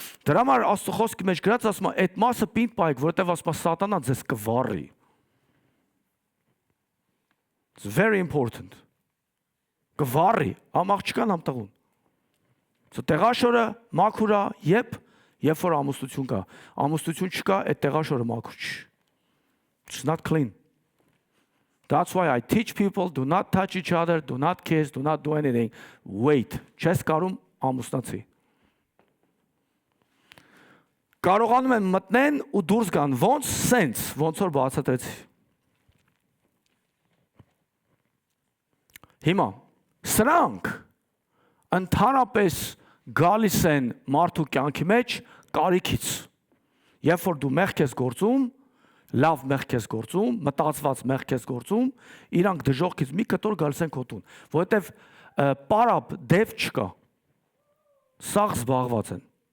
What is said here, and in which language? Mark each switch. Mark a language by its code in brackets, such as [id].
[hy] Դրա համար Աստծո խոսքի մեջ գրած ասում է, այդ մասը պինդ պայք, որովհետև ասում է սատանան ձեզ կվառի։ [en] It's very important. [hy] Կվառի, համ աղջկան, համ տղուն։ Տեղաշորը մաքուր է, երբ որ ամուսնություն կա։ Ամուսնություն չկա, այդ տեղաշորը մաքուր չի։ [en] It's not clean. That's why I teach people, do not touch each other, do not kiss, do not do anything. [hy] Wait, չես կարում ամուսնացի։ Կարողանում են մտնեն ու դուրս գան, ոնց սենց, ոնց որ բացատրեցի։ Հիմա, սրանք ընդհանրապես գալիս են մարդու կյանքի մեջ կարիքից։ Երբ որ դու մեղք ես գործում, լավ մեղք ես գործում, մտածված մեղք ես գործում, իրանք դժողքից մի կտոր գալիս են քո տուն, որովհետև պարապ դև չկա։ Սաղ զբաղված են։